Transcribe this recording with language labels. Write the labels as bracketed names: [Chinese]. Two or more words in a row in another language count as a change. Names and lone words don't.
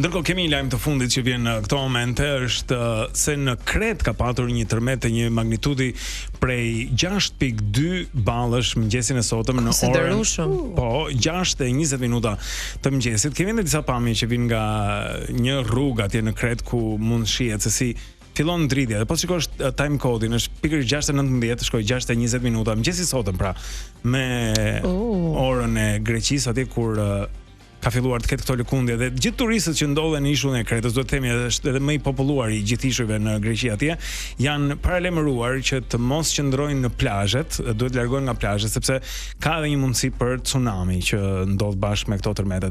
[Albanian] Ndërkohë kemi një lajm të fundit që vjen në këto momente, është se në Kret ka patur një tërmet të një magnitudi prej 6.2 ballësh mëngjesin e sotëm në orën. Po, 6:20 minuta të mëngjesit. Kemi edhe disa pamje që vijnë nga një rrugë atje në Kret ku mund shihet se si fillon dritja. Po shikosh [English] time code- [Albanian] in është pikërisht 6:19, shkoi 6:20 minuta mëngjesi sotëm, pra me orën e Greqisë atje kur ka filluar të ketë këto lëkundje dhe gjithë turistët që ndodhen në ishullin e Kretës, do të themi është edhe më i populluar i gjithë ishujve në Greqi atje, janë paralajmëruar që të mos qëndrojnë në plazhet, duhet largohen nga plazhet sepse ka edhe një mundësi për tsunami që ndodh bashkë me këto tërmetet.